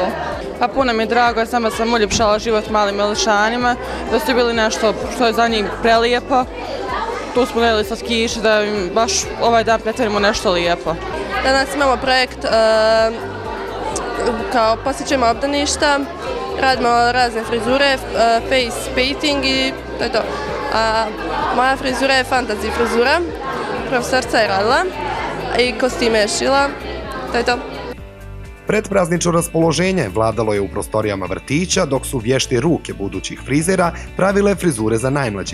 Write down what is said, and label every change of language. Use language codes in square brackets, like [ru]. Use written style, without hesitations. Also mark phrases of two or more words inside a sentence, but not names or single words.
[bs] Pa puno mi je drago, jer sama sam uljepšala život malim mališanima, da su bili nešto što je za njih prelijepo. Tu smo gledali sa skiši da im baš ovaj dan pretvorimo nešto lijepo. Danas imamo projekt kao posjećujemo obdaništa, radimo razne frizure, [en] face painting [bs] i to je to. Moja frizura je fantasy frizura, profesorica je radila i kostime je šila, to je to. Predpraznično raspoloženje vladalo je u prostorijama vrtića, dok su vješte ruke budućih frizera pravile frizure za najmlađe.